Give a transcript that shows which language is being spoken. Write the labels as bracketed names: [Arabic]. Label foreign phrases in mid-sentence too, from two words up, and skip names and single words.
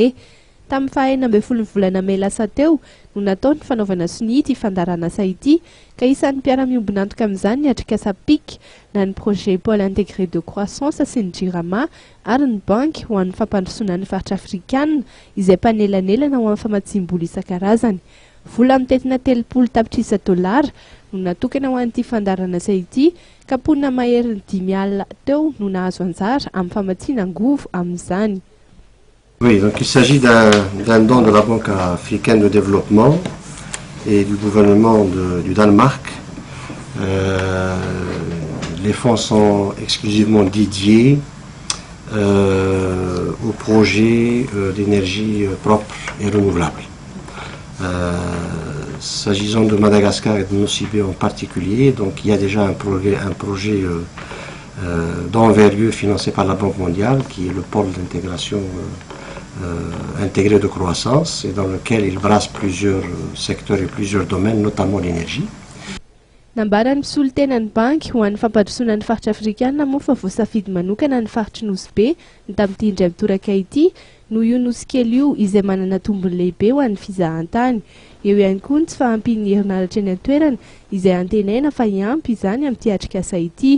[Malagasy] Tamin'ny faha 9 volana May lasa teo no natao ny fanaovana sonia ity fandaharan'asa ity ka isan'ny mpiara-miombon'antoka amin'izany ny atrikasa PIC na ny [French] projet pôle intégré de croissance [Malagasy] sy ny jirama ary ny banky ho an'ny fampandrasoana ny faritra afrikanina izay panelanelana ho amin'ny famatsim-bola isan-karazany. Vola mitetina $30,000 no natokana ho an'ity fandaharan'asa ity ka ponina mahery ny 10,000 teo no nahazo anjara amin'ny famatsiana angovo amin'izany. [French] Oui, donc il s'agit d'un don de la Banque africaine de développement et du gouvernement du Danemark. Les fonds sont exclusivement dédiés au projet d'énergie propre et renouvelable. S'agissant de Madagascar et de Nosy en particulier, donc il y a déjà un projet d'envergure financé par la Banque mondiale qui est le pôle d'intégration intégré de croissance et dans lequel il brasse plusieurs secteurs et plusieurs domaines, notamment l'énergie. [Malagasy] Nambarany solitenany banky ho an'ny fampandrasoana ny faritra afrikanina moa fa voasafidy manokana ny faritra Nosy be ny tamin'ity indray mitoraka ity noho io nosy kely io izay manana tombony lehibe ho an'ny fizahantany. Eo ihany koa ny tsy fahampian'ny herinaratra eny an-toerana izay antenaina fa hiampy izany amin'ity atrikasa ity.